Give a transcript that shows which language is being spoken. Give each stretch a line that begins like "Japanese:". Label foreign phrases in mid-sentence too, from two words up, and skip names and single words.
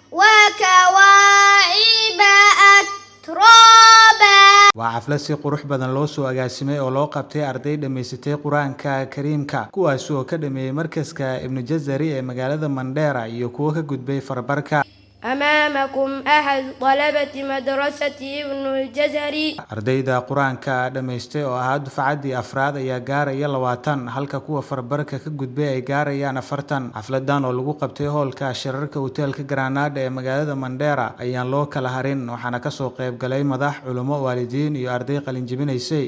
Arabic: وكواعب أترابا.
Somali: waa xaflad si qurux badan loo soo agaasimay oo loo qabtay arday dhamaysatay quraanka kariimka kuwaas oo ka dhameeyay markaska Ibn Jazari ee magaalada Mandera iyo kuwa ka gudbay farbarka.
Arabic: أمامكم أحد طلبة مدرسة ابن الجزري.
Somali: ardayda quraanka dhamaystay oo ahaa dufcadii afraad ayaa gaaraya 20 halka kuwa farbarka ka gudbay ay gaarayaan 40. xafladan oo lagu qabtay hoolka shirarka hotelka Granada ee magaalada Mandera ayaan loo kala harin waxaana ka soo qayb galay madax culimo waalidiin iyo arday qalin jebinaysay.